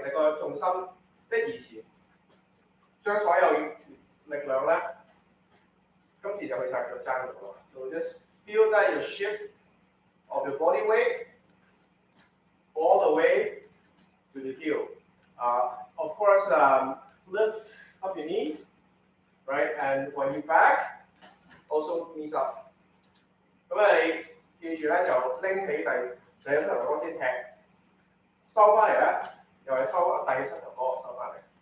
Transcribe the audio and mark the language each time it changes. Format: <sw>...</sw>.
<yue>其實個重心一移前，將所有力量咧，今次就去晒腳踭度咯。</yue> <en>So just feel that your shift of your body weight all the way to the heel. Of course, lift up your knees, right? And when you back, also knees up.</en> <yue>咁你記住咧，就拎起第一膝頭哥先踢，收翻嚟咧，又係收第二膝頭哥收翻嚟。</yue>